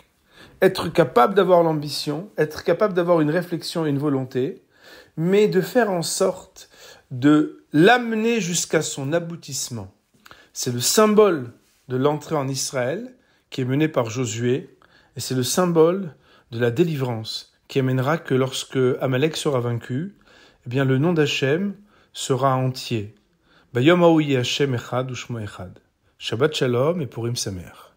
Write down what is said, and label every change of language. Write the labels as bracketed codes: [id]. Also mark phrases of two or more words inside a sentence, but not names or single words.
[fr] Être capable d'avoir l'ambition, être capable d'avoir une réflexion et une volonté, mais de faire en sorte de l'amener jusqu'à son aboutissement. C'est le symbole de l'entrée en Israël qui est menée par Josué, et c'est le symbole de la délivrance qui amènera que lorsque Amalek sera vaincu, eh bien le nom d'Hachem sera entier. [he] ביום ההוא השם אחד ושמו אחד. שבת שלום et פורים שמח.